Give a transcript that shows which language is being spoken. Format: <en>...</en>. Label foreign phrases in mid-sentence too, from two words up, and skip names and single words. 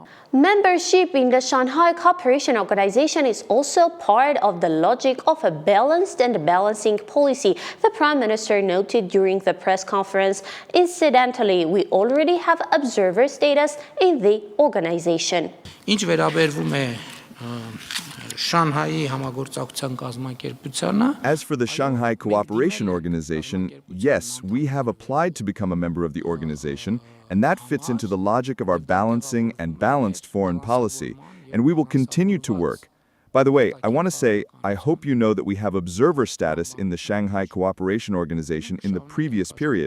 <en>Membership in the Shanghai Cooperation Organization is also part of the logic of a balanced and balancing policy, the Prime Minister noted during the press conference. Incidentally, we already have observer status in the organization.</en> <hy>Ինչ վերաբերվում է Շանհայի համագործակցության կազմակերպությանը.</hy> <en>As for the Shanghai Cooperation Organization, yes, we have applied to become a member of the organization, and that fits into the logic of our balancing and balanced foreign policy, and we will continue to work. By the way, I want to say, I hope you know that we have observer status in the Shanghai Cooperation Organization in the previous period.</en>